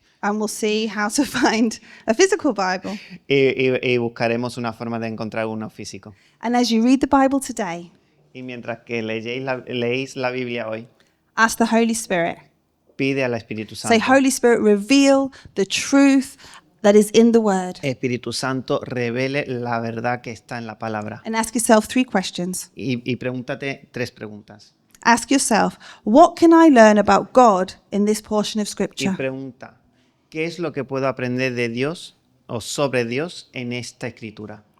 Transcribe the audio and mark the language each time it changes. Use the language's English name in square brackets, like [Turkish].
[English] And we'll see how to find a physical Bible. [Spanish] Y buscaremos una forma de encontrar uno físico. [English] And as you read the Bible today, [Spanish] Y mientras que leéis la Biblia hoy, [English] ask the Holy Spirit. [Spanish] pide al Espíritu [English] Say, [Spanish] Santo. [English] Holy Spirit, reveal the truth that is in the Word. [Spanish] Espíritu Santo, revele la verdad que está en la palabra. [English] And ask yourself 3 questions. [Spanish] Y pregúntate 3 preguntas. [English] Ask yourself, what can I learn about God in this portion of [Spanish] Y [English] Scripture? [Spanish] pregunta, ¿qué es lo que puedo aprender de Dios o sobre Dios en esta escritura?